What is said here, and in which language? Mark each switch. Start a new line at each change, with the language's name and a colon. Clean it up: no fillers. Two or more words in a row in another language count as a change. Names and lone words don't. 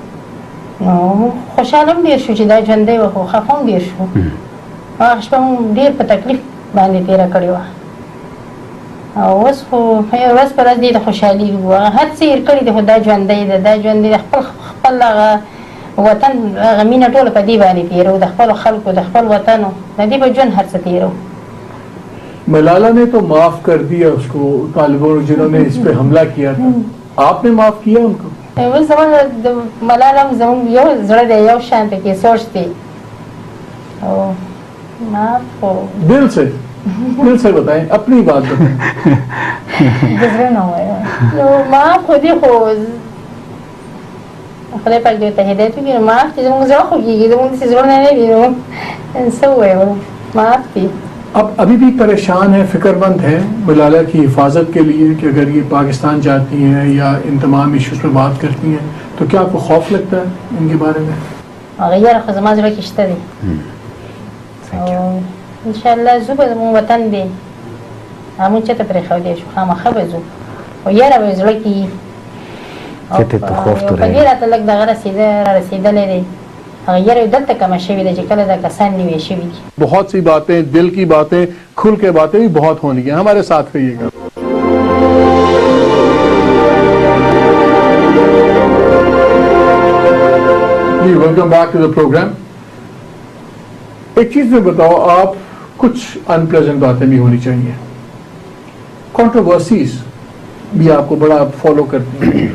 Pashto: نو خوشحاله هم ډېر شو چې دا ژوندی وه خو خفه هم ډېر شو هغه شپه هم ډېر په تکلیف باندې تېره کړې وه او اوس خو ورځ په ورځ دې د خوشحالي هغه هر څه هېر کړي دي خو دا ژوندی ده دا ژوندی د خپل هغه وطن هغه مینه ټوله په دې باندې تېرو د خپلو خلکو د خپل وطنو د دې په ژوند هر څه تېرو.
Urdu: ملالہ نے تو معاف کر دیا اس کو طالبوں جنہوں نے اس پہ حملہ کیا تھا, آپ نے معاف کیا ان کو؟
Pashto: اوس زموږ د ملاله هم زموږ یو زړه دی یو شان پکې سوچ دی او معاف خو
Urdu: دل سے بتائیں اپنی بات بتائیں.
Pashto: زړه نه وایي نو معاف خو دې خو خدای پاک دې ته هدایت وکړي نو معاف چې زموږ زړه خوږېږي زموږ داسې زړونه نه وي نو څه ووایو معاف دي.
Urdu: اب ابھی بھی پریشان ہیں فکر مند ہیں ملالہ کی حفاظت کے لیے کہ اگر یہ پاکستان جاتی ہیں یا ان تمام ایشوز پہ بات کرتی ہیں تو کیا آپ کو خوف لگتا ہے ان کے بارے میں؟
Pashto: غیر خو زما زړه کې شته دی او انشاءالله زه به زموږ وطن دی هغه موږ چېرته پرېښودی شو خامخا به ځو خو یاره به زړه کې او په دې راته لږ دغه را رسېدلی دی غیر دلته کمه شوي ده چې کله دا کسان نوي شوي دي.
Urdu: بہت سی باتیں دل کی باتیں کھل کے باتیں بھی بہت ہونی ہیں, ہمارے ساتھ رہیے گا.
English: جی welcome back to the program.
Urdu: ایک چیز میں بتاؤ, آپ کچھ ان پلیزنٹ باتیں بھی ہونی چاہیے, کنٹروورسیز بھی آپ کو بڑا فالو کرتی ہیں.